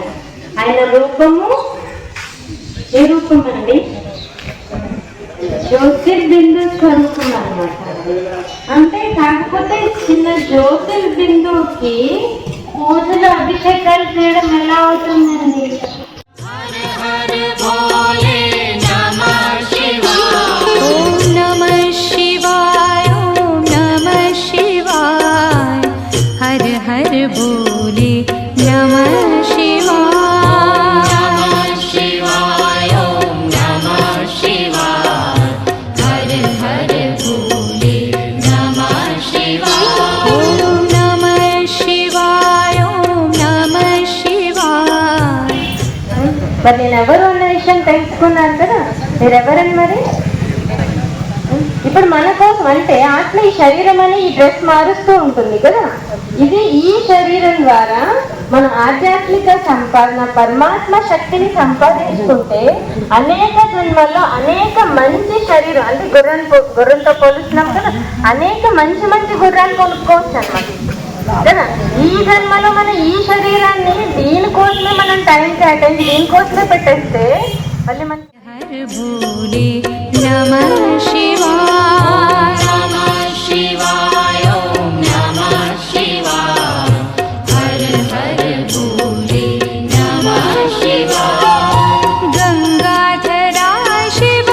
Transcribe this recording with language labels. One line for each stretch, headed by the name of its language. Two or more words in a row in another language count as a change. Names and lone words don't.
Telugu: ఆయన రూపము ఏ రూపం అండి? జ్యోతిర్బిందు స్వరూపం అన్నమాట. అంటే కాకపోతే చిన్న జ్యోతిర్బిందుకి పూజలు అభిషేకాలు చేయడం ఎలా అవుతుందండి?
Hindi: बोले नमः शिवाय शिवाय ओम नमः शिवाय हर हर बोले नमः शिवाय ओम नमः शिवाय ओम नमः शिवाय।
Telugu: మరి నేను ఎవరు అన్న విషయం తెలుసుకున్నాను కదా, మీరెవరని మరి? ఇప్పుడు మన కోసం అంటే ఆత్మ ఈ శరీరం అని ఈ డ్రెస్ మారుస్తూ ఉంటుంది కదా, ఇది ఈ శరీరం ద్వారా మన ఆధ్యాత్మిక సంపాదన పరమాత్మ శక్తిని సంపాదించుకుంటే అనేక జన్మల్లో అనేక మంచి శరీరం అంటే గుర్రంతో పోలుస్తున్నాం కదా, అనేక మంచి మంచి గుర్రాలు కొనుక్కోవచ్చు అన్నమాట కదా. ఈ జన్మలో మన ఈ శరీరాన్ని దీనికోసమే మనం టైం కేటాయించి దీనికోసమే పెట్టేస్తే మళ్ళీ మన
Hindi: हर भोले नमः शिवाय नमः शिवाय ओम नमः शिवाय हर हर भोले नमः शिवाय गंगाधरा शिव